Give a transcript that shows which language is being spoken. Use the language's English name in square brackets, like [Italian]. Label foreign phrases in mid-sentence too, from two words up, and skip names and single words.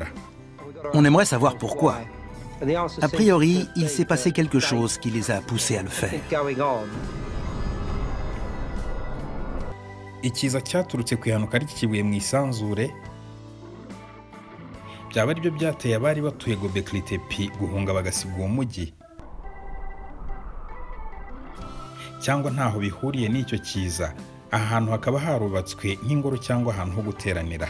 [French] On aimerait savoir pourquoi. A priori, il s'est passé quelque chose qui les a poussés à le faire. [Kinyarwanda] Ikiza cyaturutse ku ihanuka ry'ikibuye mu isanzure, byaba ari byo byateye abari batuye Göbekli Tepe guhunga bagasiga uwo mujyi, cyangwa ntaho bihuriye n'icyo kiza, aha hantu hakaba harubatswe nk'ingoro cyangwa ahantu ho guteranira.